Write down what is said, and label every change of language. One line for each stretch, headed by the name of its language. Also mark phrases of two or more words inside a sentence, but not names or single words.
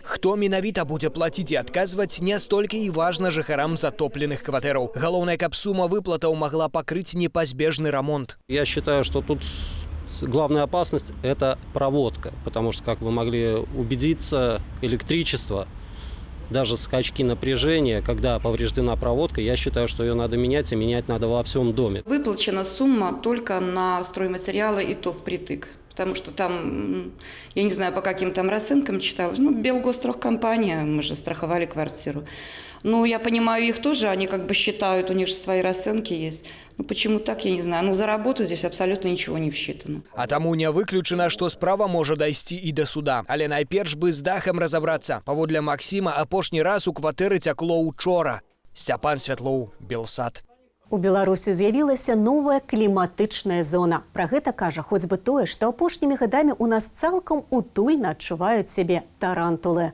Belarusian: Хто менавіта будзе плаціць і адказваць, не столькі і важна жыхарам затопленых кватэраў. Галоўнае, каб сума выплатаў магла пакрыць непазбежны рамонт.
Russian: Я считаю, что тут главная опасность – это проводка, потому что, как вы могли убедиться, электричество, даже скачки напряжения, когда повреждена проводка, я считаю, что ее надо менять, и менять надо во всем доме. Выплачена сумма только на стройматериалы, и то впритык. Потому что там, я не знаю, по каким там расценкам читала, Белгострахкомпания, мы же страховали квартиру. Ну, я понимаю их тоже, они как бы считают, у них же свои расценки есть. Ну, почему так, я не знаю. Ну, за работу здесь абсолютно ничего не всчитано.
Belarusian: А таму не выключана, што справа можа дайсці і да суда. Але найперш бы з дахам разабрацца. Паводле Максіма, апошні раз у кватэры цякло учора. Сцяпан Святлоў, Белсат. У Беларусі з'явілася новая кліматычная зона. Пра гэта кажа хоць бы тое, што апошнімі гадамі у нас цалкам утульна адчуваюць сябе тарантулы.